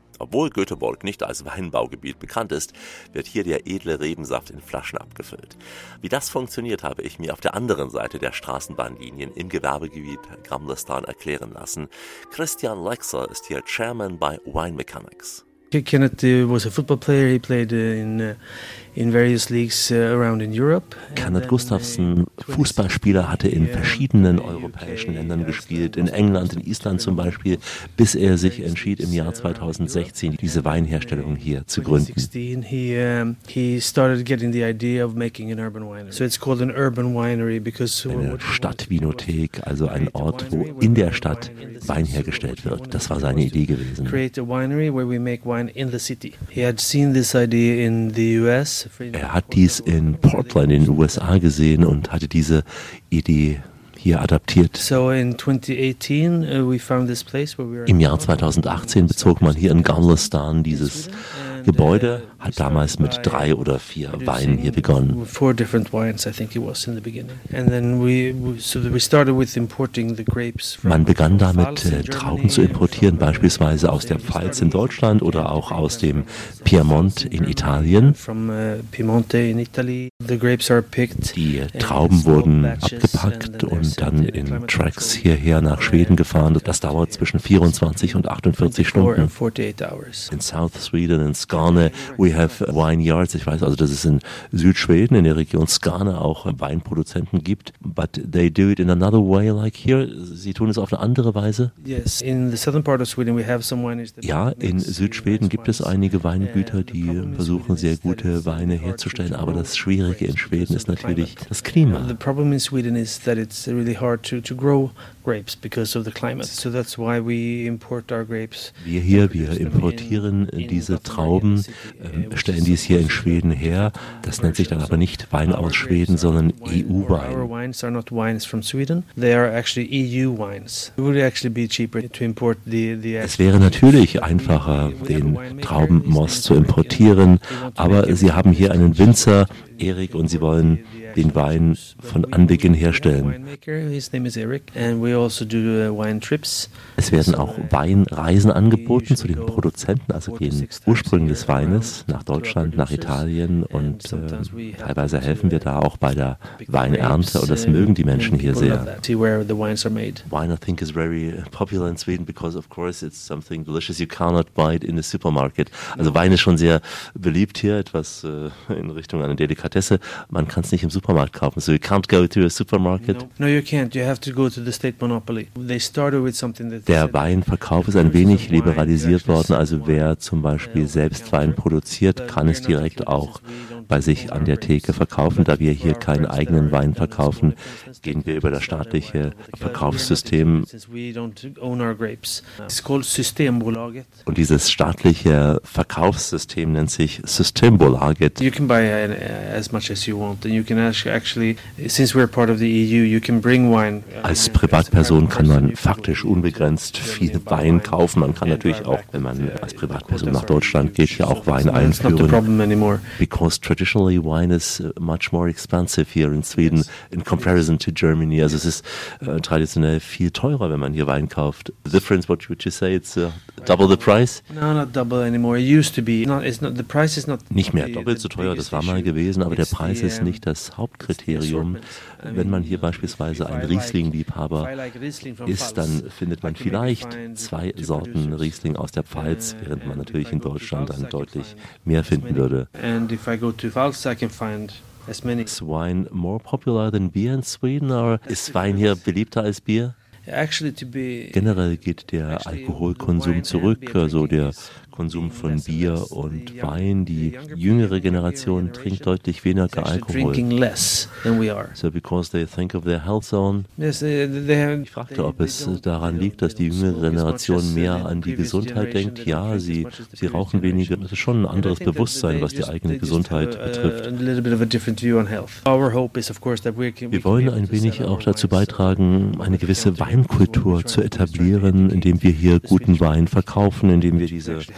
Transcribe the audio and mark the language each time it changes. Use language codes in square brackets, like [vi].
[de] Obwohl Göteborg nicht als Weinbaugebiet bekannt ist, wird hier der edle Rebensaft in Flaschen abgefüllt. Wie das funktioniert, habe ich mir auf der anderen Seite der Straßenbahnlinien im Gewerbegebiet Gamlestaden erklären lassen. Christian Lexer ist hier Chairman bei Wine Mechanics. [en] Kenneth was a football player. He played in various leagues around in Europe. [de] Kenneth Gustafsson, Fußballspieler, hatte in verschiedenen europäischen Ländern gespielt, in England, in Island zum Beispiel, bis er sich entschied, im Jahr 2016 diese Weinherstellung hier zu gründen. [en] He started getting the idea of making an urban winery. So it's called an urban winery because [de] eine Stadtvinothek, also ein Ort, wo in der Stadt Wein hergestellt wird. Das war seine Idee gewesen. [en] Create a winery where we make wine in the city. He had seen this idea in the US. [de] Er hat dies in Portland in den USA gesehen und hatte diese Idee hier adaptiert. [en] So in 2018, we found this place where we were. [de] Im Jahr 2018 bezog man hier in Gamlestaden dieses Gebäude, hat damals mit 3 oder 4 Weinen hier begonnen. [en] 4 different wines, I think it was in the beginning. And then we started with importing the grapes. [de] Man begann damit, Trauben zu importieren, beispielsweise aus der Pfalz in Deutschland oder auch aus dem Piemont in Italien. [en] From Piemonte in Italy, the grapes are picked. [de] Die Trauben wurden abgepackt und dann in Trucks hierher nach Schweden gefahren. Das dauert zwischen 24 und 48 Stunden. [en] In South Sweden, in Skåne, we have vineyards. [de] Ich weiß, also dass es in Südschweden, in der Region Skåne, auch Weinproduzenten gibt. [en] But they do it in another way, like here. [de] Sie tun es auf eine andere Weise. [en] Yes, in the southern part of Sweden, we have some wineries. [de] Ja, in Südschweden gibt es einige Weingüter, die versuchen, sehr gute Weine herzustellen. Aber das Schwierige in Schweden ist natürlich das Klima. [en] The problem in Sweden is that it's really hard to grow grapes because of the climate. So that's why we import our grapes. [de] Wir importieren diese Trauben, stellen dies hier in Schweden her. Das nennt sich dann aber nicht Wein aus Schweden, sondern EU-Wein. [en] Our wines are not wines from Sweden. They are actually EU wines. It would actually be cheaper to import the. [de] Es wäre natürlich einfacher, den Traubenmost zu importieren, aber Sie haben hier einen Winzer, Erik, und Sie wollen den Wein von Anbeginn herstellen. Es werden auch Weinreisen angeboten zu den Produzenten, also den Ursprung des Weines nach Deutschland, nach Italien, und teilweise helfen wir da auch bei der Weinernte, und das mögen die Menschen hier sehr. [en] Wine, I think, is very popular in Sweden because of course it's something delicious you cannot buy it in the supermarket. [de] Also Wein ist schon sehr beliebt hier, etwas in Richtung einer Delikatesse. Man kann es nicht im Supermarkt kaufen. [en] So you can't go to a supermarket. No, you can't. You have to go to the state monopoly. They started with something that. [de] Der Weinverkauf ist ein wenig liberalisiert worden. Also wer zum Beispiel selbst Wein produziert, kann es direkt auch bei sich an der Theke verkaufen. Da wir hier keinen eigenen Wein verkaufen, gehen wir über das staatliche Verkaufssystem. Und dieses staatliche Verkaufssystem nennt sich Systembolaget. [en] You can buy as much as you want, and you can actually, since we're part of the EU, you can bring wine. [de] Als Privatperson kann man faktisch unbegrenzt viel Wein kaufen. Man kann natürlich auch, wenn man als Privatperson nach Deutschland geht, hier auch Wein einführen. [en] Because traditionally wine is much more expensive here in Sweden in comparison to Germany. [de] Also es ist traditionell viel teurer, wenn man hier Wein kauft. [en] The difference, what would you say, it's double the price? No, not double anymore. It used to be. It's not, the price is not. [de] Nicht mehr doppelt so teuer, das war mal gewesen, aber der Preis ist nicht das Hauptkriterium. Wenn man hier beispielsweise ein Riesling-Liebhaber ist, dann findet man vielleicht 2 Sorten Riesling aus der Pfalz, während man natürlich in Deutschland dann deutlich mehr finden würde. [en] Is wine more popular than beer in Sweden, or is wine here [de] beliebter als Bier? Generell geht der Alkoholkonsum zurück, also der Konsum von Bier und Wein. Die jüngere Generation trinkt deutlich weniger Alkohol. [en] So because they think of their health zone. [de] Ich fragte, ob es daran liegt, dass die jüngere Generation mehr an die Gesundheit denkt. Ja, sie rauchen weniger. Das ist schon ein anderes Bewusstsein, was die eigene Gesundheit betrifft. Wir wollen ein wenig auch dazu beitragen, eine gewisse Weinkultur zu etablieren, indem wir hier guten Wein verkaufen, indem wir diese